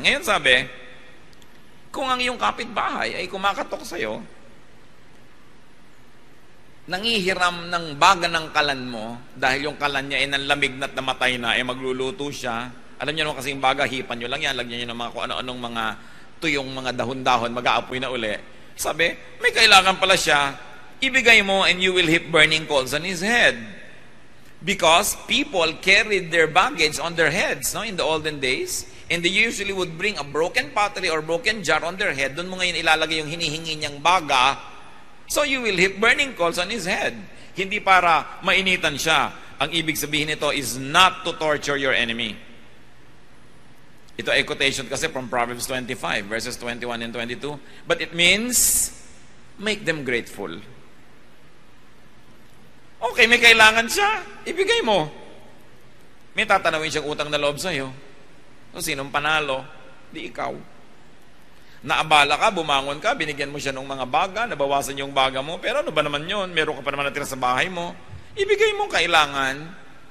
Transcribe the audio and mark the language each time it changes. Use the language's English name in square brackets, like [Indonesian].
[Filipino] Ngayon sabi, kung ang iyong kapitbahay ay kumakatok sa'yo, nangihiram ng baga ng kalan mo, dahil yung kalan niya ay nanlamig na't namatay na, magluluto siya. Alam niyo naman kasi yung baga, hipan nyo lang yan, lagyan nyo ng mga kung ano-anong mga tuyong mga dahon-dahon, mag-aapoy na uli. Sabi, may kailangan pala siya, ibigay mo [English] and you will heap burning coals on his head. Because people carried their baggage on their heads, no, in the olden days. And they usually would bring a broken pottery or broken jar on their head. [Filipino] Doon mo ngayon ilalagay yung hinihingi niyang baga. [English] So you will heap burning coals on his head. [Filipino] Hindi para mainitan siya. Ang ibig sabihin nito [English] is not to torture your enemy. Ito ay quotation kasi from Proverbs 25, verses 21 and 22. But it means, make them grateful. [Filipino] Okay, may kailangan siya. Ibigay mo. May tatanawin siyang utang na loob sa'yo. So, sinong panalo? Di ikaw. Naabala ka, bumangon ka, binigyan mo siya ng mga baga, nabawasan yung baga mo, pero ano ba naman yun? Meron ka pa naman natira sa bahay mo. Ibigay mo kailangan.